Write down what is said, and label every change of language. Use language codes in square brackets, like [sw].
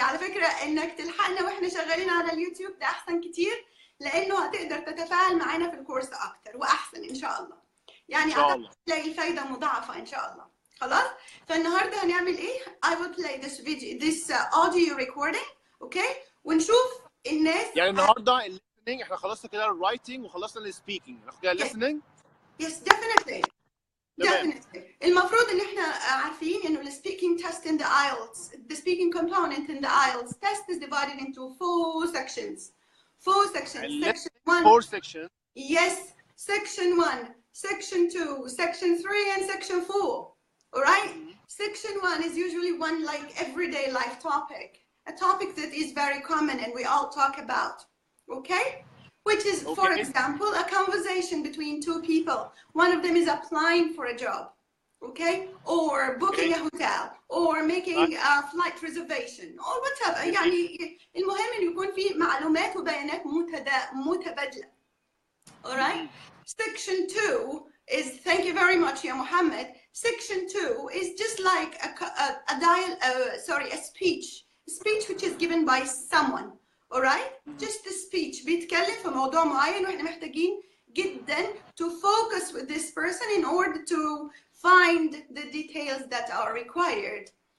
[ar] على فكرة إنك تلحقنا وإحنا شغالين على اليوتيوب ده أحسن كتير، لأنه هتقدر تتفاعل معنا في الكورس أكتر وأحسن إن شاء الله. يعني هتلاقي الفايدة مضاعفة إن شاء الله. خلاص؟ فالنهاردة هنعمل إيه؟ [en] I will play this video, this audio recording, okay؟ [ar] ونشوف الناس. يعني النهاردة listening إحنا خلصنا كده الرايتنج وخلصنا السبيكينج، ناخد كده listening. [en] Yes, definitely. Definitely. [ar] المفروض ان احنا عارفين انه [en] the speaking test in the IELTS, the speaking component in the IELTS test is divided into 4 sections. 4 sections. Section 1. 4 sections. Yes. Section 1, Section 2, Section 3, and Section 4. All right? Section 1 is usually one like everyday life topic, a topic that is very common and we all talk about. Okay? Which is, for example, a conversation between 2 people. One of them is applying for a job, okay? Or booking a hotel, or making a flight reservation, or whatever. [ar] يعني المهم إنه يكون في معلومات وبيانات متبادلة. [en] All right? Section 2 is, thank you very much, Ya Muhammad. Section 2 is just like a speech which is given by someone. All right? Just the speech [ar] بيتكلم في موضوع معين وإحنا محتاجين جدا [en] to focus with this person in order to find the details that are required.